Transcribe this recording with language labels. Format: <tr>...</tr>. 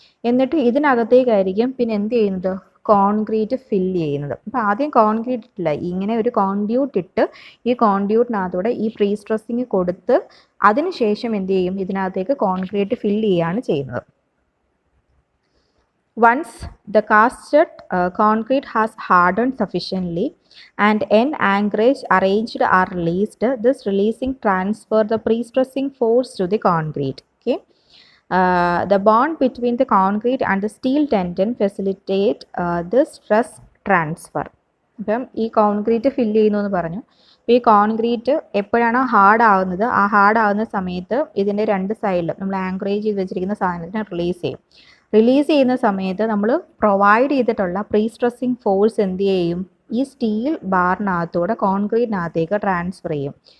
<ml>എന്നിട്ട് ഇതിനകത്തേക്കായിരിക്കും പിന്നെ എന്ത് ചെയ്യുന്നത്, കോൺക്രീറ്റ് ഫില്ല് ചെയ്യുന്നത്. അപ്പോൾ ആദ്യം കോൺക്രീറ്റ് ഇട്ടില്ല, ഇങ്ങനെ ഒരു കോൺഡ്യൂട്ട് ഇട്ട് ഈ കോൺഡ്യൂട്ടിനകത്തൂടെ ഈ പ്രീ സ്ട്രെസ്സിങ് കൊടുത്ത് അതിനുശേഷം എന്ത് ചെയ്യും, ഇതിനകത്തേക്ക് കോൺക്രീറ്റ് ഫില്ല് ചെയ്യുകയാണ് ചെയ്യുന്നത്.</ml> <en>Once the casted concrete has hardened sufficiently and end anchorage arranged are released, this releasing transfer the pre-stressing force to the concrete. Okay. The bond between the concrete and the steel tendon facilitate this stress transfer.</en> <ml>ഇപ്പം ഈ concrete fill ചെയ്യുന്നു എന്ന് പറഞ്ഞു. അപ്പോൾ ഈ concrete എപ്പോഴാണോ hard ആവുന്നത്, ആ ഹാർഡ് ആവുന്ന സമയത്ത് ഇതിൻ്റെ രണ്ട് സൈഡിലും നമ്മൾ ആങ്കറേജ് ചെയ്ത് വെച്ചിരിക്കുന്ന സാധനത്തിനെ റിലീസ് ചെയ്യും. റിലീസ് ചെയ്യുന്ന സമയത്ത് നമ്മൾ പ്രൊവൈഡ് ചെയ്തിട്ടുള്ള പ്രീ സ്ട്രെസ്സിങ് ഫോഴ്സ് എന്ത് ചെയ്യും, ഈ സ്റ്റീൽ ബാറിനകത്തൂടെ കോൺക്രീറ്റിനകത്തേക്ക് ട്രാൻസ്ഫർ ചെയ്യും.</ml>